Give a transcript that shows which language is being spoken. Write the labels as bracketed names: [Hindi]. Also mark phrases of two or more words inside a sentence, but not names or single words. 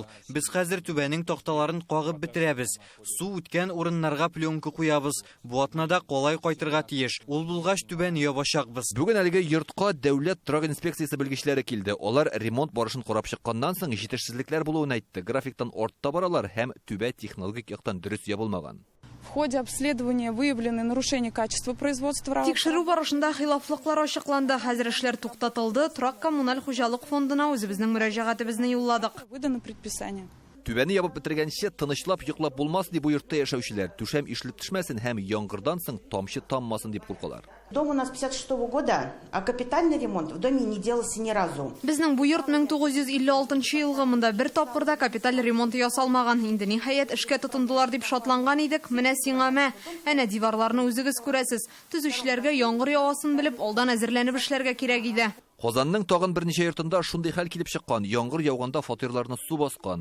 [Tatar] Без хәзер түбәнең такталарын кагып бетерәбез. Су үткән урыннарга пленка куябыз. Бу атнада калай кайтырга тиеш. Ул булгач түбән ябачакбыз. Бүген әлеге йортка дәүләт торак инспекциясе белгечләре килде. Алар ремонт барышын карап чыкканнан соң җитешсезлекләр булуын әйтте. Графиктан артта баралар һәм түбә технологик яктан дөрес ябылмаган. [Russian] В ходе обследования выявлены нарушения качества производства. [Tatar] Тикшерү барышында хилафлыклар ачыкланды. Хәзер эшләр туктатылды. Торак коммуналь хуҗалык фондына үзебезнең мөрәҗәгатебезне юлладык. [Russian] Выдано предписание. [Tatar] Түбәне ябып бетергәнче тынычлап йоклап булмас дип бу йортта яшәүчеләр. Түшәм ишелеп төшмәсен һәм яңгырдан соң тамчы таммасын дип куркалар. [Russian] Дом у нас 56-го года, а капитальный ремонт в доме не делался ни разу. [Tatar] Безнең бу йорт 1956 елгы, монда бер тапкырда капиталь ремонт ясалмаган. Инде ниһаять эшкә тотындылар дип шатланган идек. Менә сиңа мә, әнә диварларны үзегез күрәсез. Төзүчеләргә яңгыр явасын белеп, алдан әзерләнеп эшләргә кирәк иде. Казанның тагын берничә йортында шундый хәл килеп чыккан. Яңгыр яуганда фатирларны су баскан.